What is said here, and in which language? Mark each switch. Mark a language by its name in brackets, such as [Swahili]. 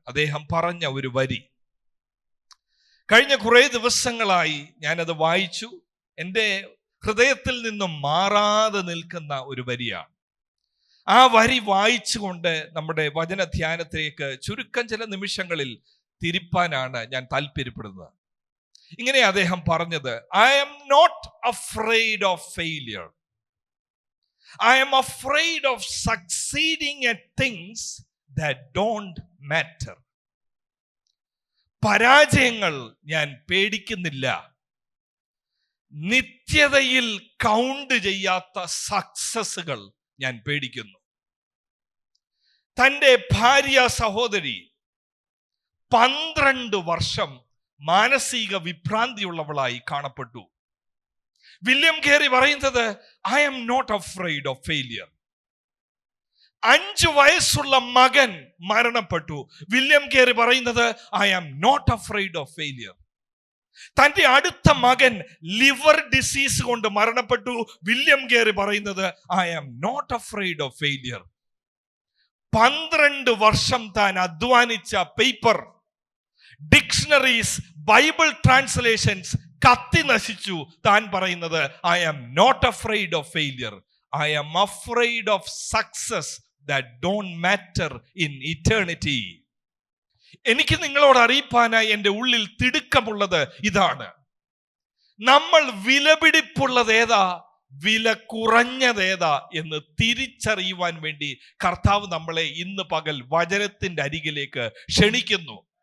[Malayalam] അദ്ദേഹം പറഞ്ഞ ഒരു വരി കഴിഞ്ഞ കുറേ ദിവസങ്ങളായി ഞാനത് വായിച്ചു. എൻ്റെ ഹൃദയത്തിൽ നിന്നും മാറാതെ നിൽക്കുന്ന ഒരു വരിയാണ്. ആ വരി വായിച്ചുകൊണ്ട് നമ്മുടെ വചനധ്യാനത്തിലേക്ക് ചുരുക്കം ചില നിമിഷങ്ങളിൽ തിരിപ്പാനാണ് ഞാൻ താല്പര്യപ്പെടുന്നത്. ഇങ്ങനെ അദ്ദേഹം പറഞ്ഞത്: [English] I am not afraid of failure. I am afraid of succeeding at things that don't matter. [Malayalam] പരാജയങ്ങൾ ഞാൻ പേടിക്കുന്നില്ല, നിത്യതയിൽ കൗണ്ട് ചെയ്യാത്ത സക്സസുകൾ ഞാൻ പേടിക്കുന്നു. തൻ്റെ ഭാര്യ സഹോദരി 12 വർഷം മാനസിക വിഭ്രാന്തിയുള്ളവളായി കാണപ്പെട്ടു. [English] William Carey [Malayalam] പറയുന്നത് [English] I am not afraid of failure. [Malayalam] 5 വയസ്സുള്ള മകൻ മരണപ്പെട്ടു. വില്യം കേറി പറയുന്നത് [English] I am not afraid of failure. [Malayalam] തന്റെ അടുത്ത മകൻ ലിവർ ഡിസീസ് കൊണ്ട് മരണപ്പെട്ടു. [English] William Carey [Malayalam] പറയുന്നത് [English] I am not afraid of failure. [Malayalam] 12 വർഷം താൻ അധ്വാനിച്ച പേപ്പർ, ഡിക്ഷണറീസ്, ബൈബിൾ ട്രാൻസ്ലേഷൻസ് കത്തി നശിച്ചു. താൻ പറയുന്നത് [English] I am not afraid of failure. I am afraid of success that don't matter in eternity. [Malayalam] എനിക്ക് നിങ്ങളോട് അറിയിപ്പാനായി എൻ്റെ ഉള്ളിൽ തിടുക്കമുള്ളത് ഇതാണ്: നമ്മൾ വിലപിടിപ്പുള്ളതേതാ, വില കുറഞ്ഞതേതാ എന്ന് തിരിച്ചറിയുവാൻ വേണ്ടി കർത്താവ് നമ്മളെ ഇന്ന് പകൽ വചനത്തിന്റെ അരികിലേക്ക് ക്ഷണിക്കുന്നു.